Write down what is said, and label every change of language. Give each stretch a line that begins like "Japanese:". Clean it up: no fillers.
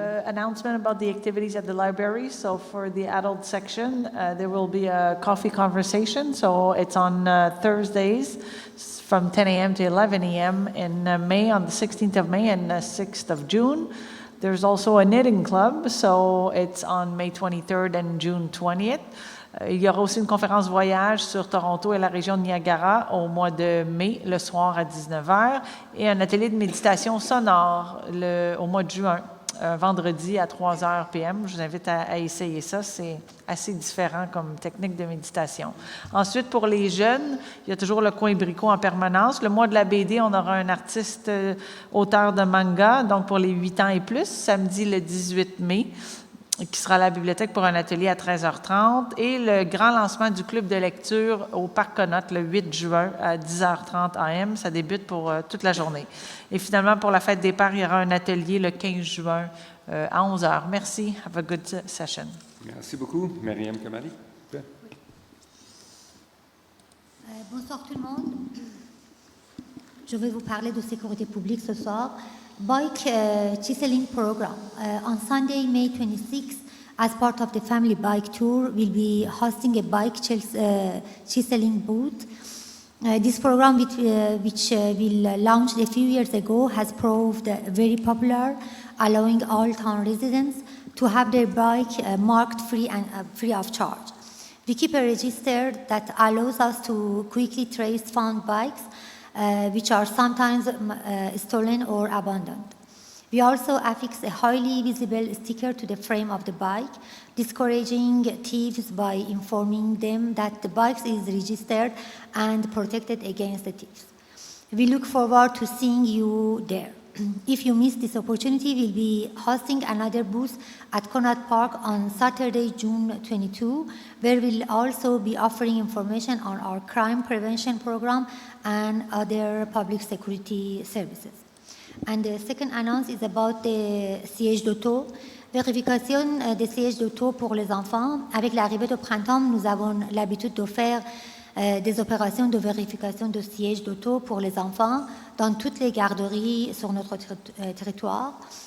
English: Announcement about the activities at the library. So for the adult section, there will be a coffee conversation. So it's on Thursdays from 10 a.m. to 11 a.m. in May, on the 16th of May and 6th of June. There's also a knitting club, so it's on May 23rd and June 20th.
French: Il y aura aussi une conférence voyage sur Toronto et la région de Niagara au mois de mai, le soir à 19h, et un atelier de méditation sonore au mois de juin, vendredi à 3h p.m. Je vous invite à essayer ça, c'est assez différent comme technique de méditation. Ensuite, pour les jeunes, il y a toujours le coin Bricot en permanence. Le mois de la BD, on aura un artiste auteur de manga, donc pour les 8 ans et plus, samedi le 18 mai. Qui sera à la bibliothèque pour un atelier à 13h30, et le grand lancement du club de lecture au Parc Connaught le 8 juin à 10h30 AM. Ça débute pour toute la journée. Et finalement, pour la fête des pères, il y aura un atelier le 15 juin à 11h. Merci.
English: Have a good session.
French: Merci beaucoup. Myriam Kamali. Bonsoir tout le monde. Je vais vous parler de sécurité publique ce soir.
English: Bike chiseling program. On Sunday, May 26th, as part of the family bike tour, we'll be hosting a bike chiseling booth. This program, which will launched a few years ago, has proved very popular, allowing all town residents to have their bike marked free of charge. We keep a register that allows us to quickly trace found bikes, which are sometimes stolen or abandoned. We also affix a highly visible sticker to the frame of the bike, discouraging thieves by informing them that the bike is registered and protected against the thieves. We look forward to seeing you there. If you miss this opportunity, we'll be hosting another booth at Connaught Park on Saturday, June 22, where we'll also be offering information on our crime prevention program and other public security services. And the second announce is about the siège d'auto.
French: Vérification des sièges d'auto pour les enfants. Avec l'arrivée de printemps, nous avons l'habitude de faire des opérations de vérification de sièges d'auto pour les enfants dans toutes les garderies sur notre territoire.